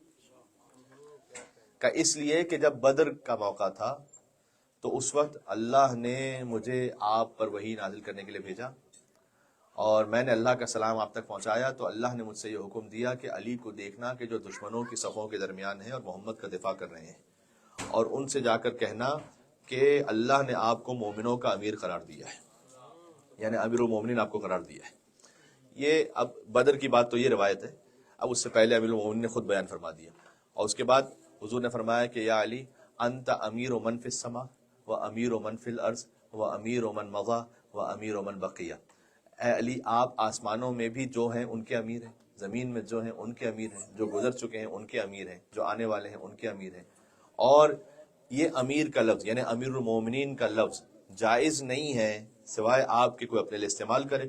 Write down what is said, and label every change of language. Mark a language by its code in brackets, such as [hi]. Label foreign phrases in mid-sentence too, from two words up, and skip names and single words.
[ur] کہ اس لیے کہ جب بدر کا موقع تھا تو اس وقت اللہ نے مجھے آپ پر وحی نازل کرنے کے لیے بھیجا اور میں نے اللہ کا سلام آپ تک پہنچایا، تو اللہ نے مجھ سے یہ حکم دیا کہ علی کو دیکھنا کہ جو دشمنوں کی صفوں کے درمیان ہیں اور محمد کا دفاع کر رہے ہیں، اور ان سے جا کر کہنا کہ اللہ نے آپ کو مومنوں کا امیر قرار دیا ہے، یعنی امیر المومنین آپ کو قرار دیا ہے. یہ اب بدر کی بات تو یہ روایت ہے، اب اس سے پہلے امیر المومنین نے خود بیان فرما دیا. اور اس کے بعد حضور نے فرمایا کہ [ar] یا علی انت امیر من فی السماء و امیر من فی الارض و امیر من مضی و امیر من بقیہ. [ur] اے علی آپ آسمانوں میں بھی جو ہیں ان کے امیر ہیں، زمین میں جو ہیں ان کے امیر ہیں، جو گزر چکے ہیں ان کے امیر ہیں، جو آنے والے ہیں ان کے امیر ہیں. اور یہ امیر کا لفظ یعنی امیر المومنین کا لفظ جائز نہیں ہے سوائے آپ کے کوئی اپنے لیے استعمال کرے.